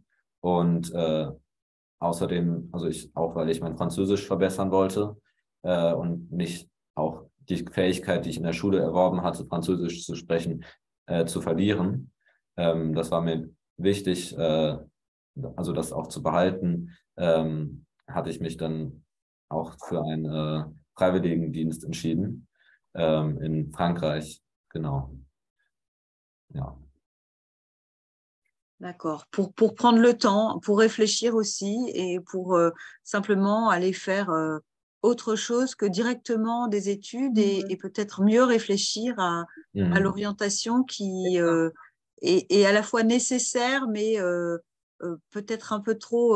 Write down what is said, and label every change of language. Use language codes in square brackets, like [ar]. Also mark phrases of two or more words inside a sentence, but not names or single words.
[de] Und außerdem, also auch weil ich mein Französisch verbessern wollte und nicht auch die Fähigkeit, die ich in der Schule erworben hatte, Französisch zu sprechen, zu verlieren. Das war mir wichtig, also das auch zu behalten, hatte ich mich dann auch für einen Freiwilligendienst entschieden in Frankreich. Genau. Ja. [fr] D'accord. Pour prendre le temps, pour réfléchir aussi et pour simplement aller faire autre chose que directement des études et peut-être mieux réfléchir à l'orientation qui est à la fois nécessaire, mais peut-être un peu trop